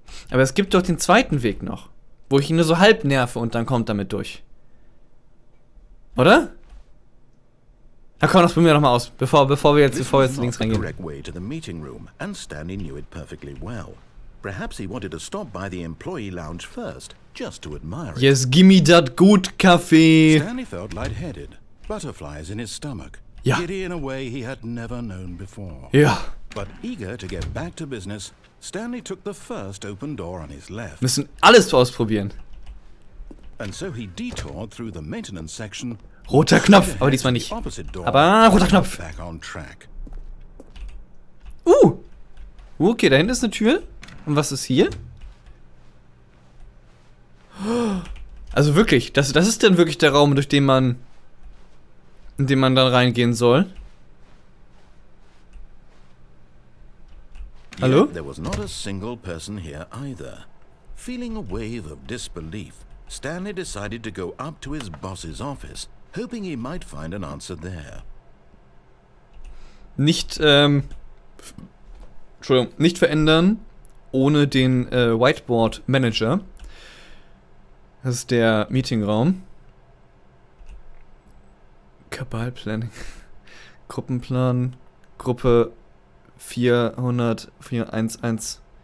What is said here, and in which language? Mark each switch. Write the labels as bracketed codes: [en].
[de] Aber es gibt doch den zweiten Weg noch. Wo ich ihn nur so halb nerve und dann kommt damit durch. Oder? Na komm, das probieren wir nochmal aus, bevor wir jetzt links reingehen. [en] Yes, gimme that good Kaffee. Stanley felt lightheaded, butterflies in his stomach, [de] Ja. [en] giddy in a way he had never known before. [de] Ja. [en] But eager to get back to business, Stanley took the first open door on his left. [de] Müssen alles ausprobieren. [en] And so he detoured through the maintenance section. [de] Roter Knopf, aber diesmal nicht. Aber roter Knopf. [en] Back on track. [de] Okay, da hinten ist eine Tür. Und was ist hier? Also wirklich, das ist dann wirklich der Raum, in den man dann reingehen soll. Hallo? [en] Yet there was not a single person here either. Feeling a wave of disbelief, Stanley decided to go up to his boss's office, hoping he might find an answer there. [de] Nicht verändern ohne den Whiteboard Manager. Das ist der Meetingraum. Kabalplanning. Gruppenplan. Gruppe 411.